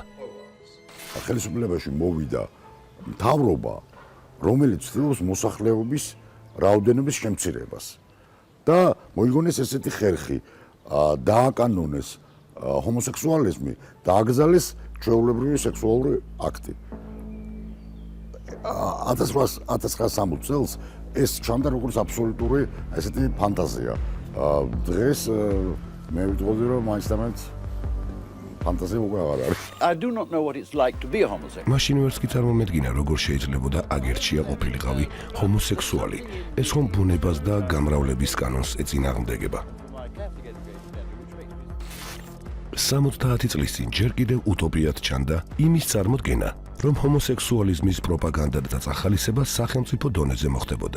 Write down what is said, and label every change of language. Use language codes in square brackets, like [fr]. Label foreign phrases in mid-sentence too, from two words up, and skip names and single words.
[ka] ხელისუფლებაში მოვიდა მთავრობა, რომელიც ცდილობს მოსახლეობის რაოდენობის შემცირებას და მოიგონეს ესეთი ხერხი, დააკანონეს ჰომოსექსუალიზმი, დააგზავნეს ჩვეულებრივი სექსუალური აქტი. 1960 წელს ეს ჩანდა როგორც აბსოლუტური ესეთი ფანტაზია. დღეს მე ვიტყოდი, რომ მაინც და მაინც ფანტაზია უკვე აღარ არის. [en] I do not know what it's like to be a homosexual. [ka] მაშინ ვერც კი წარმომედგინა, როგორ შეიძლებოდა აგერჩია ყოფილიყავი ჰომოსექსუალი. ეს ხომ ბუნებას და გამრავლების კანონს ეწინააღმდეგება. 70 წლის წინ ჯერ კიდევ უტოპიად ჩანდა იმის წარმოდგენა, რომ ჰომოსექსუალიზმის პროპაგანდა და წახალისება სახელმწიფო დონეზე მოხდებოდა.